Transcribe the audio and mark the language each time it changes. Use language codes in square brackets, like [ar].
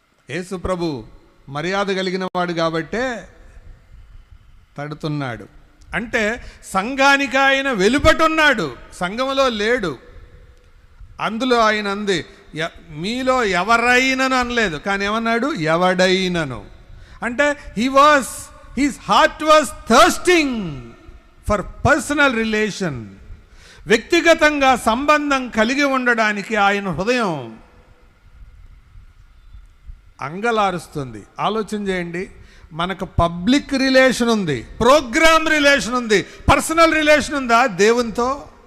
[te] యేసు ప్రభు మర్యాద కలిగిన వాడు కాబట్టే తడుతున్నాడు. అంటే సంఘానికి ఆయన వెలుపటున్నాడు, సంఘములో లేడు. అందులో ఆయన అంది, మీలో ఎవరైనను అనలేదు, కానీ ఏమన్నాడు? ఎవడైనను. అంటే [en] his heart was thirsting for personal relation. [te] వ్యక్తిగతంగా సంబంధం కలిగి ఉండడానికి ఆయన హృదయం అంగలారుస్తుంది. ఆలోచన చేయండి. మనకు [en] public relation [te] ఉంది, [en] programme relation [te] ఉంది, [en] personal relation [te] ఉందా దేవునితో?